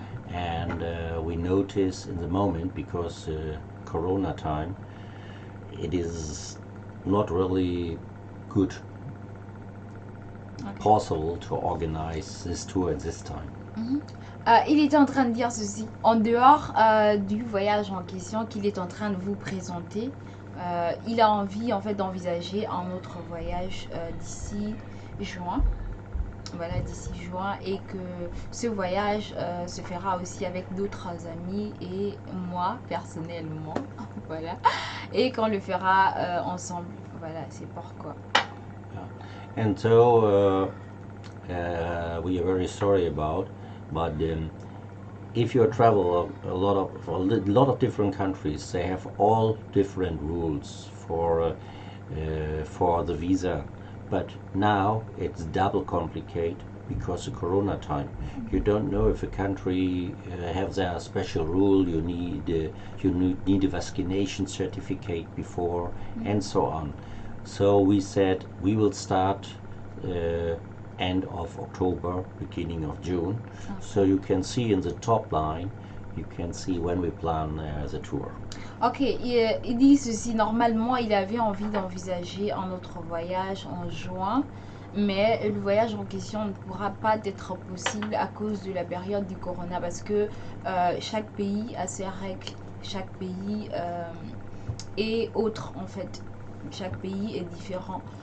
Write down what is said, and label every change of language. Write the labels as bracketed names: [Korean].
[English] And we notice in the moment, because Corona time, it is not really good possible to organize this tour at this time. [French] Il était en train de dire ceci, en dehors du voyage en question qu'il est en train de vous présenter, il a envie en fait d'envisager un autre voyage d'ici juin. Voilà, d'ici juin, et que ce voyage se fera aussi avec d'autres amis et moi personnellement. Voilà, et qu'on le fera ensemble. Voilà, c'est pourquoi. [English] And so we are very sorry about, but if you travel a lot of different countries, they have all different rules for the visa. But now it's double complicated because of Corona time. You don't know if a country has their special rule. You need a vaccination certificate before, and so on. So we said we will start end of October, beginning of June. So you can see in the top line, you can see when we plan the tour. [French] Ok, il dit ceci, normalement il avait envie d'envisager un autre voyage en juin, mais le voyage en question ne pourra pas être possible à cause de la période du corona parce que chaque pays a ses règles, chaque pays est autre en fait, chaque pays est différent.